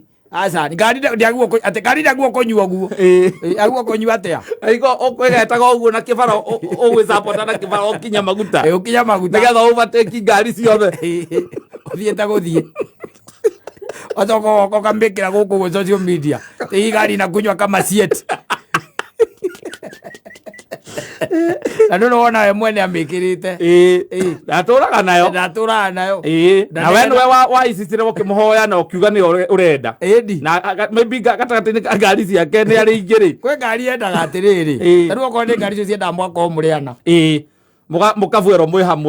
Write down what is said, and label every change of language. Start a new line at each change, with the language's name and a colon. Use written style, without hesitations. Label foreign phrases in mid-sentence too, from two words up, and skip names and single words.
Kikuyu: Aca ngari ndiaguo kũnyua ũguo. Aguo kũnyua atĩa? Aiko ũkwĩgetaga ũguo na kĩbara ũgwĩcapota na kĩbara ũkinya maguta. Ũkinya maguta. Nĩgetha overtake ngari ciothe. Ũthiĩte gũthiĩ. Otoka ũkamĩkĩra gũkũ gũ
English: social media.
Swahili: Hii gari inakunywa kama sieti.
Kikuyu: Na ndio wona we mwene amĩkĩrĩte. Ndatũraga nayo. Na we nĩwe waicicire ũkĩmũhoya na ũkiuga nĩ ũrenda. Na maybe gatagatĩ-inĩ ka ngari ciake nĩ arĩ ingĩ-rĩ. Kwĩ ngari yendaga atĩrĩrĩ. Na rĩu okorwo nĩ ngari icio ciendaga mwaka o mũrĩ ana. Mũkabuĩrwo mwĩ hamwe.